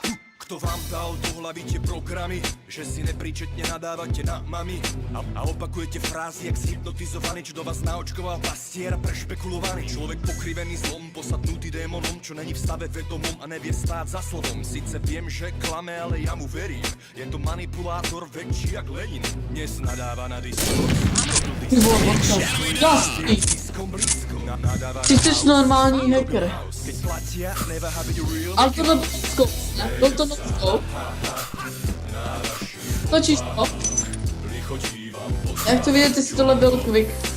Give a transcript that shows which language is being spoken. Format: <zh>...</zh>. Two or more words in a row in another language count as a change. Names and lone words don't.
<sk>Kto vám dal do hlavy tie programy, že si nepríčetne nadávate na mami a opakujete frázy jak zhypnotizovaný, čo do vás naočkoval pastier prešpekulovaný. Človek pokrivený zlom, posadnutý démonom, čo není v stave vedomom a nevie stáť za slovom. Sice viem, že klame, ale ja mu verím. Je to manipulátor väčší jak Lenin. Dnes nadáva na diskus.</sk> <cs>Ty jsi normální hacker. Ale tohle notscope, ne? Byl to notscope? Točíš to? Já chci vidět, jestli tohle byl quick.</cs>